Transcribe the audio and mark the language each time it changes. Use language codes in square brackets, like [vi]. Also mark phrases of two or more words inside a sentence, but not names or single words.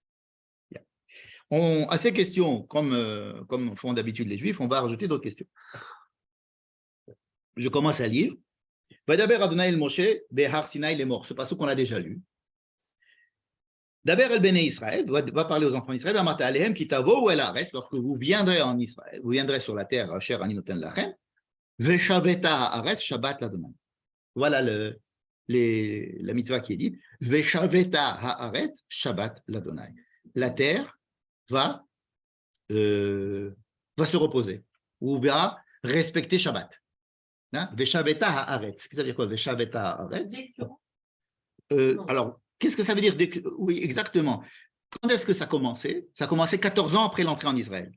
[fr] À ces questions, comme font d'habitude les Juifs, on va rajouter d'autres questions. Je commence à lire. [he] וידבר אדוני אל משה בהר סיני [fr] les morts. Ce passage qu'on a déjà lu. [he] דבר אל בני ישראל [fr] va parler aux enfants d'Israël. [he] ואמרת אלהם כי תבאו אל הארץ, [fr] lorsque vous viendrez en Israël, vous viendrez sur la terre, [he] אשר אני נתן לכם ושבתה הארץ שבת ליהוה. [fr] Voilà la mitzvah qui est dite. [he] ושבתה הארץ שבת ליהוה. [fr] La terre va se reposer ou va respecter Shabbat. [he] ושבתה הארץ. [fr] Ça veut dire quoi? [he] ושבתה הארץ. [fr] Alors, qu'est-ce que ça veut dire? Oui, exactement. Quand est-ce que ça a commencé? Ça a commencé 14 ans après l'entrée en Israël.